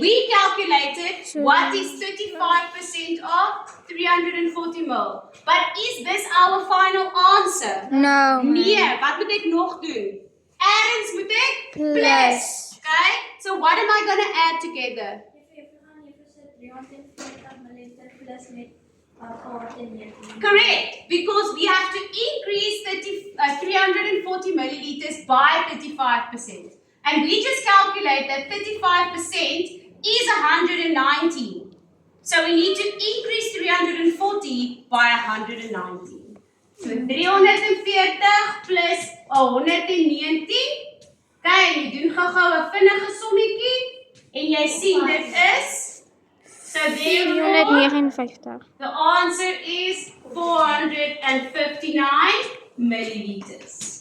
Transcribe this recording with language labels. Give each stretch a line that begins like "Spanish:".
English: We calculated what is 35% of 340 ml. But is this our final answer? No.
Afrikaans: Nee, wat moet ek nog doen? Ergens moet ek plus. Okay?
English: So what am I going to add together?
Afrikaans: Jy gaan hier sit 340 ml plus met 18.
English: Correct, because we have to increase 340 milliliters by 35%. And we just calculate that 35% is 119. So we need to increase 340 by 190. So 340 plus 119.
Afrikaans: Kyk, jy doen gou-gou 'n vinnige sommetjie en jy sien dit is so therefore
English: 459. the answer is 459 milliliters.